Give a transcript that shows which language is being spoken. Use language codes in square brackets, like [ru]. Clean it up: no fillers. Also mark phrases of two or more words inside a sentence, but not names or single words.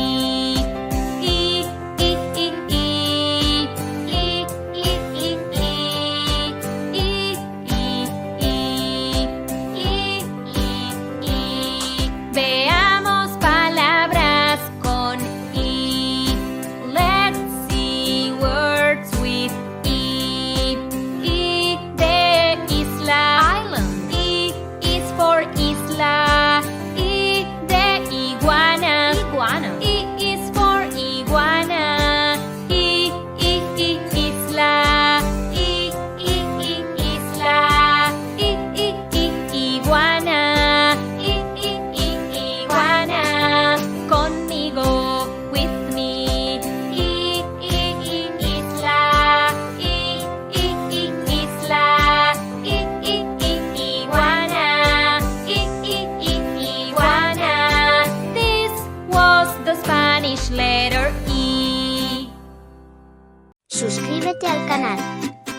[es] E, E, E, E. E, E, E, E. E, E, E. E. Veamos palabras con E. [en] Let's see words with E. [es] E de isla, island. [en] E is for isla. [es] E de iguana, iguana. [en] E is for iguana. E, isla. [es] E, isla. E, iguana. Iguana. Conmigo, [en] with me. [es] Isla. Isla. Iguana. Iguana. [en] This was the Spanish letter E. [es] Suscríbete al canal.